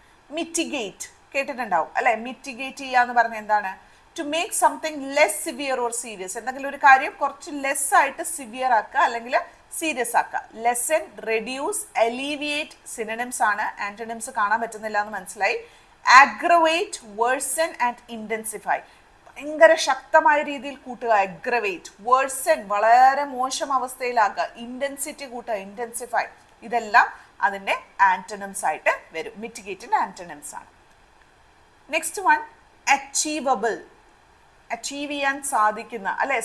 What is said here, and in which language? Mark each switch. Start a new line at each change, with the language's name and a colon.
Malayalam: Mitigate കേട്ടിട്ടുണ്ടാവും അല്ലെ? Mitigate ചെയ്യുക എന്ന് പറഞ്ഞാൽ എന്താണ്?
English: To make something less severe or serious.
Malayalam: എന്തെങ്കിലും ഒരു കാര്യം കുറച്ച് ലെസ് ആയിട്ട് സിവിയർ ആക്കുക അല്ലെങ്കിൽ സീരിയസ് ആക്കുക. ലെസൻ, റെഡ്യൂസ്, അലീവിയേറ്റ് സിനോണിംസ് ആണ്. ആന്റണിംസ് കാണാൻ പറ്റുന്നില്ല എന്ന് മനസ്സിലായി.
English: aggravate, worsen and intensify.
Malayalam: ഭയങ്കര ശക്തമായ രീതിയിൽ കൂട്ടുക, അഗ്രവേറ്റ്. വേഴ്സൺ, വളരെ മോശം അവസ്ഥയിലാക്കുക. ഇന്റൻസിറ്റി കൂട്ടുക, ഇന്റൻസിഫൈ. ഇതെല്ലാം അതിൻ്റെ ആന്റണിംസ് ആയിട്ട് വരും. മിറ്റിഗേറ്റിന്റെ ആന്റണിംസ് ആണ്. Next one, achievable. അച്ചീവ് ചെയ്യാൻ സാധിക്കുന്ന അല്ലെ?